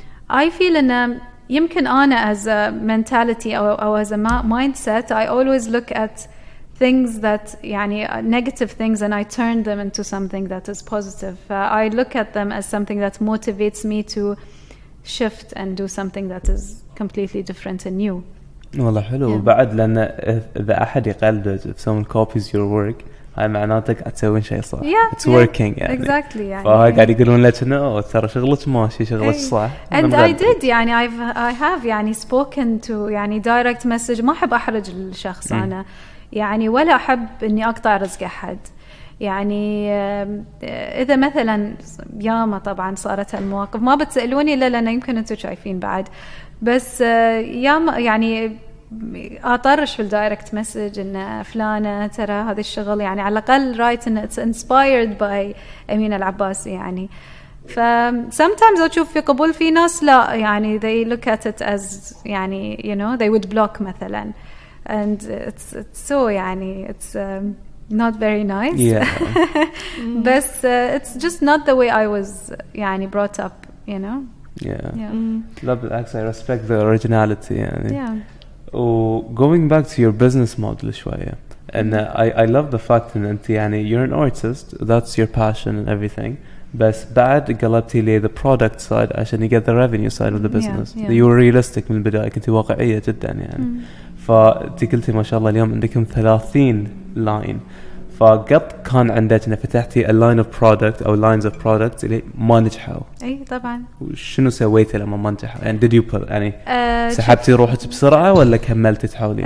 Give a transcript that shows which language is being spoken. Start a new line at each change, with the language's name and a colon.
English: I feel
Arabic: إن يمكن أنا
English: as a mentality
Arabic: أو
English: as a mindset I always look at things that
Arabic: يعني
English: negative things and I turn them into something that is positive. I look at them as something that motivates me to shift and do something that is completely different and new.
Arabic: والله حلو. وبعد لأن إذا أحد يقلد
English: if someone copies your work
Arabic: هاي معناتك تسوين شيء صح.
English: It's working
Arabic: يعني.
English: Exactly
Arabic: يعني. فهاي قاعد يقولون لك إنه ترى شغلك ماشي شغلك صح.
English: And I did
Arabic: يعني
English: I have يعني spoken to يعني direct message.
Arabic: ما أحب أحرج الشخص أنا يعني ولا أحب إني أقطع رزق أحد. يعني إذا مثلا ياما طبعا صارت هالمواقف ما بتسألوني إلا لأن يمكن أنتوا شايفين بعد بس ياما يعني أطرش في الدايركت مسج إن فلانة ترى هذا الشغل يعني على الأقل رايت إن
English: it's inspired by
Arabic: أمينة العباسي يعني ف
English: sometimes
Arabic: أشوف في قبول في ناس لا يعني
English: they look at it as
Arabic: يعني
English: you know they would block
Arabic: مثلا
English: and it's so
Arabic: يعني
English: it's not very nice. But it's just not the way I was
Arabic: يعني
English: brought up, you know.
Arabic: لا بالعكس
English: I respect the originality
Arabic: يعني.
English: Going back to your business model
Arabic: شوية
English: and I love the fact
Arabic: إن أنت يعني
English: you're an artist, that's your passion and everything.
Arabic: بس بعد قلبتي لي
English: the product side
Arabic: عشان
English: you get the revenue side of the business. You were realistic
Arabic: من البداية, كنت واقعية جدا يعني. فأنت قلتي ما شاء الله اليوم عندكم 30 لاين. فقط كان عندك إن فتحتي
English: a line of product
Arabic: أو
English: lines of products
Arabic: اللي ما نجحوا. أي طبعا. وشنو سويتي لما ما نجحوا؟ يعني
English: did you put
Arabic: يعني سحبتي روحك بسرعة ولا كملتي تحاولين؟